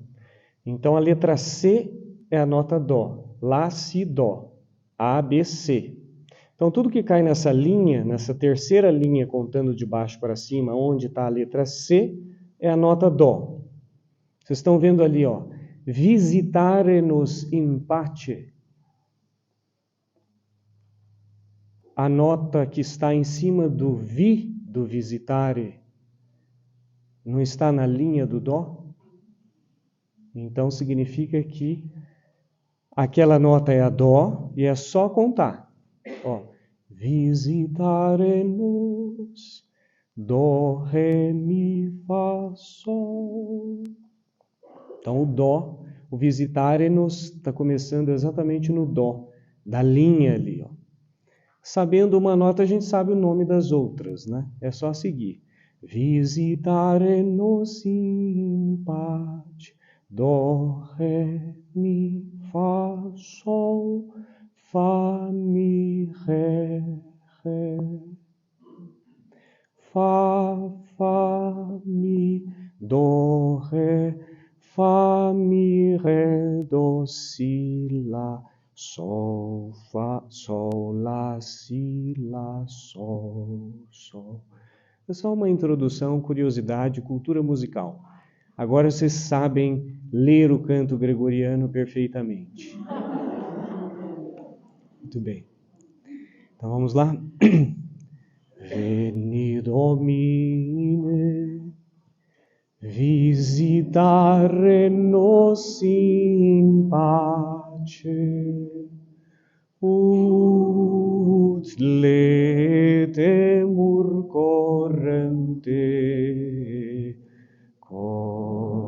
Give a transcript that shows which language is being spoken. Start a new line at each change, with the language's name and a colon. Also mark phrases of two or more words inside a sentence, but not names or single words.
Portuguese: Então a letra C é a nota Dó, Lá, Si, Dó, A, B, C. Então tudo que cai nessa linha, nessa terceira linha contando de baixo para cima, onde está a letra C, é a nota Dó. Vocês estão vendo ali, ó,
Latin: visitare-nos in pace.
Portuguese: A nota que está em cima do Vi, do visitare, não está na linha do Dó? Então significa que aquela nota é a Dó e é só contar.
Latin: Ó, visitare-nos,
Portuguese: Dó, Ré, Mi, Fá, Sol. Então o Dó, o visitare-nos está começando exatamente no Dó, da linha ali, ó. Sabendo uma nota, a gente sabe o nome das outras, né? É só seguir.
Latin: Visitare-nos in pace,
Portuguese: Dó, Ré, Mi, Fá, Sol, Fá, Mi, Ré, Ré. Fá, Fá, Mi, Dó, Ré, Fá, Mi, Ré, Dó, Si, Lá, Sol, Fá, Sol, Lá, Si, Lá, Sol, Sol. É só uma introdução, curiosidade, cultura musical. Agora vocês sabem ler o canto gregoriano perfeitamente. Muito bem. Então vamos lá.
Latin: Veni Domine, visitare nos in pace, ut letemur corrente, cor